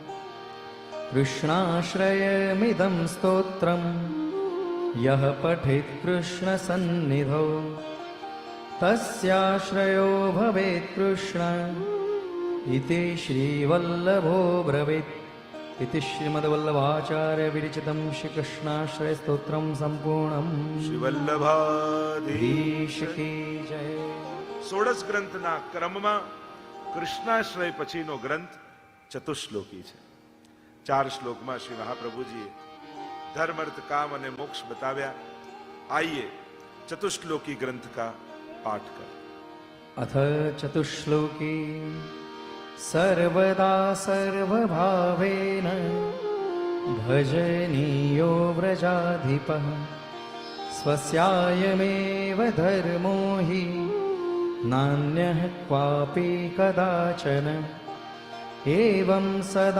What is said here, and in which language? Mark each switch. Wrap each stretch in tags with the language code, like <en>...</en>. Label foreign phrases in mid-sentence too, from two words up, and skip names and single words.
<sa>कृष्णाश्रयमिदं स्तोत्रं यः पठेत् कृष्णसन्निधौ तस्याश्रयो भवेत् कृष्ण इति श्रीवल्लभो ब्रवीत् इति श्रीमद्वल्लभाचार्य विरचितं श्रीकृष्णाश्रयस्तोत्रं सम्पूर्णम्</sa> <gu>શ્રીવલ્લભાધીશ</gu> <hi>की जय।</hi> <gu>ષોડશ ગ્રંથના ક્રમમાં કૃષ્ણાશ્રય પછીનો ગ્રંથ ચતુશ્લોકી છે। 4 શ્લોકમાં શ્રી મહાપ્રભુજીએ ધર્મ અર્થ કામ અને મોક્ષ બતાવ્યા।</gu> <hi>આइए चतुश्लोकी ग्रंथ का पाठ कर।</hi> <sa>अथ चतुश्लोकी सर्वदा सर्वभावेन भजनीयो व्रजाधिपः स्वस्यायमेव धर्मो हि नान्यः क्वापि कदाचन एवं सदा</sa>